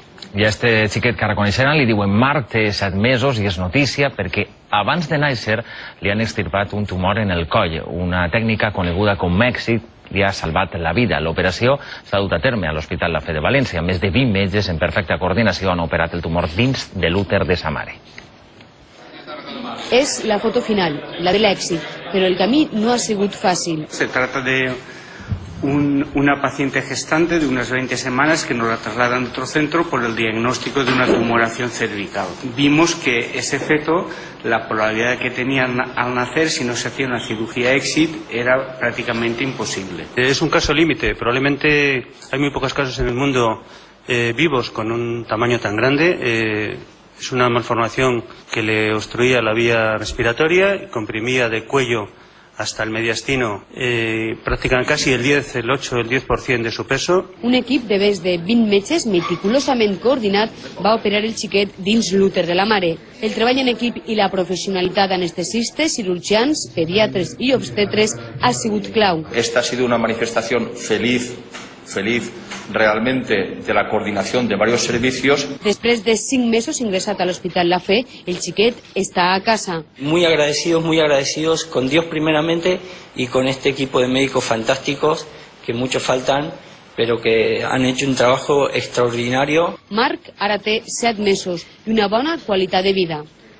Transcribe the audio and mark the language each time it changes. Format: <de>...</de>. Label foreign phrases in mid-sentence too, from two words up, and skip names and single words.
<ca>I a este xiquet que reconeixeran li diuen Marc, té 7 mesos i és notícia perquè abans de néixer li han extirpat un tumor en el coll, una tècnica coneguda com èxit li ha salvat la vida. L'operació s'ha dut a terme a l'Hospital La Fe de València. Més de 20 metges en perfecta coordinació han operat el tumor dins de l'úter de sa mare. És la foto final, la de l'èxit, però el camí no ha sigut fàcil.</ca> <es>Se trata de una paciente gestante de unas 20 semanas que nos la trasladan a otro centro por el diagnóstico de una tumoración cervical. Vimos que ese feto, la probabilidad que tenían al nacer, si no se hacía una cirugía exit, era prácticamente imposible. Es un caso límite, probablemente hay muy pocos casos en el mundo vivos con un tamaño tan grande. Es una malformación que le obstruía la vía respiratoria, comprimía de cuello hasta el mediastino practican casi el 8, el 10% de su peso.</es> <ca>Un equip de més de 20 metges meticulosament coordinat va operar el xiquet dins l'úter de la mare. El treball en equip i la professionalitat d'anestesistes, cirurgians, pediatres i obstetres ha sigut clau.</ca> <es>Esta ha sido una manifestación feliz realmente de la coordinación de varios servicios.</es> <ca>Després de 5 mesos ingresat a l'Hospital La Fe, el xiquet està a casa.</ca> <es>Muy agradecidos con Dios primeramente y con este equipo de médicos fantásticos que muchos faltan, pero que han hecho un trabajo extraordinario.</es> <ca>Marc ara té 7 mesos i una bona qualitat de vida.</ca>